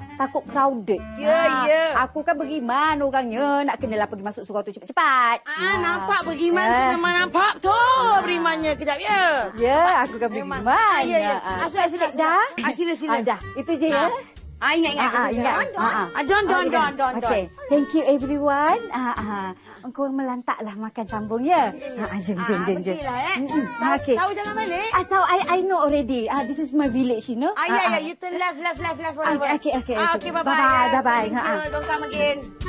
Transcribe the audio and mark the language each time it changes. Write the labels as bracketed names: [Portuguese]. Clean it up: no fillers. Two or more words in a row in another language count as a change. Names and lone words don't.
[Malay] Takut crowded. Ya. Aku kan beriman orangnya. Nak kenalah pergi masuk surau tu cepat-cepat. Nampak beriman tu memang nampak tu berimannya. Kejap ya. Ya, aku kan beriman. Ya. Sila. Sila. Dah, itu je ya. Ingat. Don. [English] Okay, thank you everyone. [Malay] Engkau melantaklah makan sambung ya. Jom. Okay. Tahu jangan balik. Tahu, [English] I know already. This is my village, you know. Yeah. You turn left. Okay. Okay, bye-bye. Bye. Don't come again.